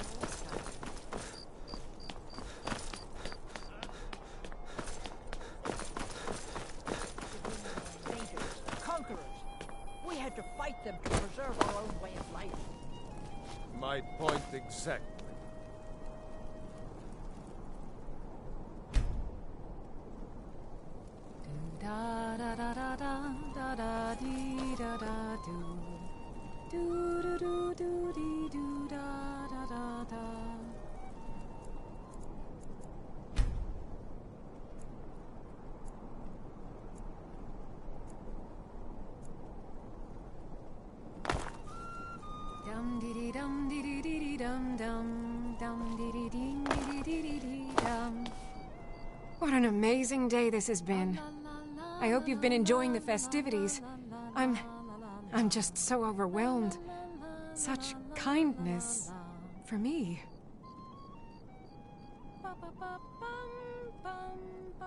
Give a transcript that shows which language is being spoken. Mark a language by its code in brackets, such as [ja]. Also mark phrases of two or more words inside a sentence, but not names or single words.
[en] Conquerors. We had to fight them to preserve our own way of life. My point exactly. Da da da da da da dee da da do do do do dee do da da da da. Dum dee dee dum dee dee dee dee dum dum dum dee dee dee dee dee dee dee dum. What an amazing day this has been. I hope you've been enjoying the festivities. I'm just so overwhelmed. Such kindness for me.